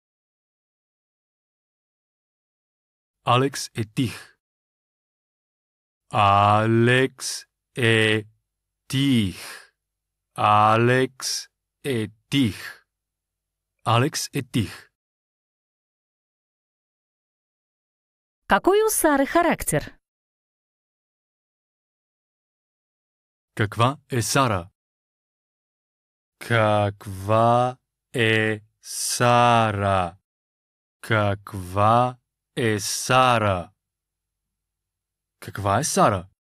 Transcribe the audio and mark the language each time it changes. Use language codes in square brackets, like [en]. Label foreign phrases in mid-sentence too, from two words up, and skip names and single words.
[bg] Алекс е тих. Алекс е тих. Алекс е тих. Алекс е тих. [ru] Какой у Сары характер? [bg] Каква е Сара? Каква е Сара? Каква е Сара? Каква е Сара?